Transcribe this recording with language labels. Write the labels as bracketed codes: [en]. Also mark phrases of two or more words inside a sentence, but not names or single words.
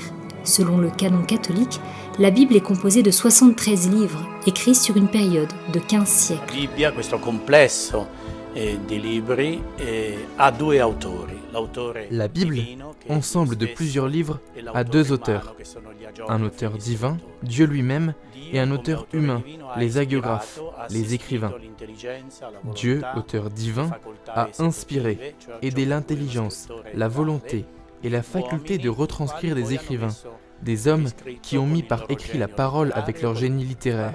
[fr] Selon le canon catholique, la Bible est composée de 73 livres, écrits sur une période de 15 siècles. [it] La Bibbia, questo complesso di libri, ha due autori. [fr] La Bible, ensemble de plusieurs livres, a deux auteurs. Un auteur divin, Dieu lui-même, et un auteur humain, les hagiographes, les écrivains. Dieu, auteur divin, a inspiré, aidé l'intelligence, la volonté et la faculté de retranscrire des écrivains, des hommes qui ont mis par écrit la parole avec leur génie littéraire.